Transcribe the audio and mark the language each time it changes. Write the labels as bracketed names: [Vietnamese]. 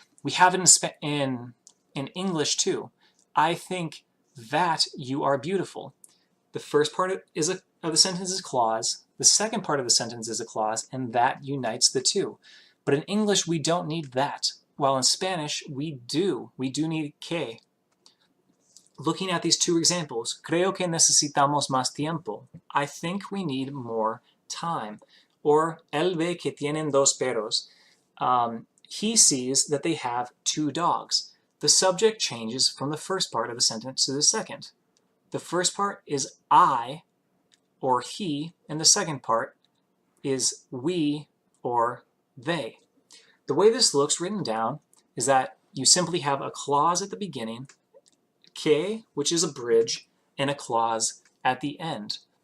[English] We have it in English too. I think that you are beautiful. The first part of the sentence is a clause, the second part of the sentence is a clause, and that unites the two. But in English, we don't need that, while in Spanish, we do. We do need que. Looking at these two examples, [Spanish] creo que necesitamos más tiempo. [English] I think we need more time. [Spanish] Or, él ve que tienen dos perros. [English] He sees that they have two dogs. The subject changes from the first part of the sentence to the second. The first part is I, or he, and the second part is we, or they. The way this looks written down is that you simply have a clause at the beginning, que, which is a bridge, and a clause at the end.